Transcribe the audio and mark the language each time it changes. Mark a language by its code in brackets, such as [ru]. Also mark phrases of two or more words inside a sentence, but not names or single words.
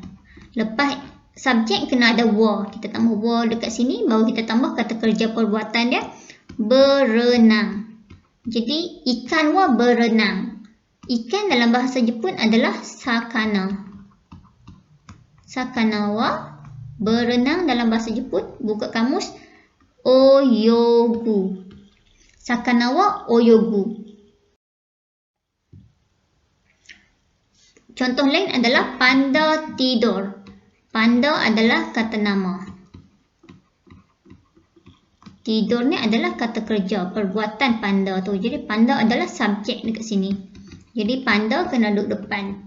[ms] Lepas subjek kena ada wa. Kita tambah wa dekat sini baru kita tambah kata kerja perbuatan dia berenang. Jadi ikan wa berenang. Ikan dalam bahasa Jepun adalah sakana. [ja] 魚は [ms] berenang dalam bahasa Jepun, buka kamus, oyogu. [ja] 魚は泳ぐ. [ms] Contoh lain adalah panda tidur. Panda adalah kata nama. Tidur ni adalah kata kerja, perbuatan panda tu. Jadi panda adalah subjek dekat sini. Jadi panda kena duduk depan.